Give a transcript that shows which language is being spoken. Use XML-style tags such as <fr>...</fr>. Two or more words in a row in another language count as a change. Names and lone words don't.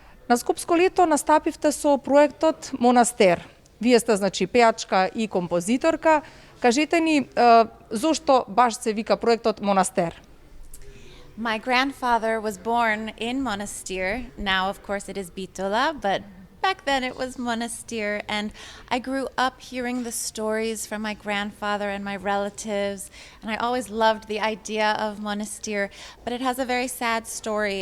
<mk>На Скопско лето настапивте со проектот Монастер. Вие сте, значи, пејачка и композиторка. Кажете ни, зошто баш се вика проектот Монастер?</mk> <en>My grandfather was born in Monastir. Now, of course, it is Bitola, but back then it was Monastir. And I grew up hearing the stories from my grandfather and my relatives. And I always loved the idea of Monastir. But it has a very sad story.</en>